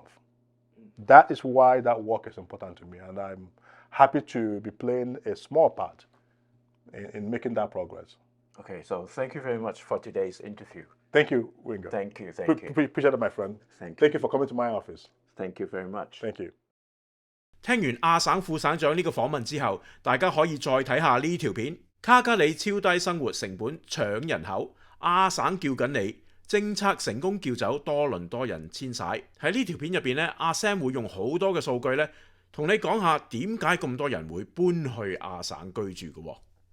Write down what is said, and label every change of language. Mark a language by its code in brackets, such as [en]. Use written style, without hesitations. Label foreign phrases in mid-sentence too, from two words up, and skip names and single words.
[en] That is why that work is important to me, and I'm happy to be playing a small part in making that progress. Okay, so thank you very much for today's interview. Thank you, Wingo. Thank you. Appreciate it, my friend. Thank you for coming to my office. Thank you very much. Thank you. [yue] 聽完亞省副省長呢個訪問之後，大家可以再睇下呢條片。卡加里超低生活成本搶人口，亞省叫緊你。政策成功叫走多倫多人遷徙。喺呢條片入邊咧，阿 Sam 會用好多嘅數據咧，同你講下點解咁多人會搬去亞省居住嘅喎。